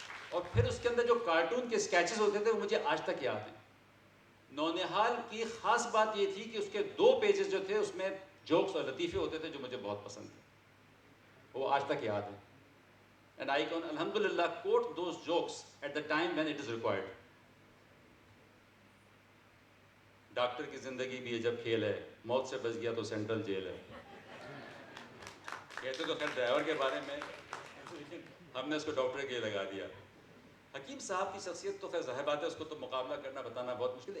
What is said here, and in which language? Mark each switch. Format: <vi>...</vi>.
<ur>اور پھر اس کے اندر جو کارٹون کے اسکیچز ہوتے تھے وہ مجھے آج تک یاد ہیں. نونہال کی خاص بات یہ تھی کہ اس کے 2 پیجز جو تھے اس میں جوکس اور لطیفے ہوتے تھے جو مجھے بہت پسند تھے، وہ آج تک یاد ہیں.</ur> <en>And I can alhamdulillah quote those jokes at the time when it is required.</en> <ur>Doctor کی زندگی بھی عجب کھیل ہے، موت سے بچ گیا تو سینٹرل جیل ہے. کہتے تو خیر ڈرائیور کے بارے میں، ہم نے اس کو ڈاکٹر کے لیے لگا دیا. حکیم صاحب کی شخصیت تو خیر ظاہر بات ہے، اس کو تو مقابلہ کرنا بتانا بہت مشکل ہے.</ur>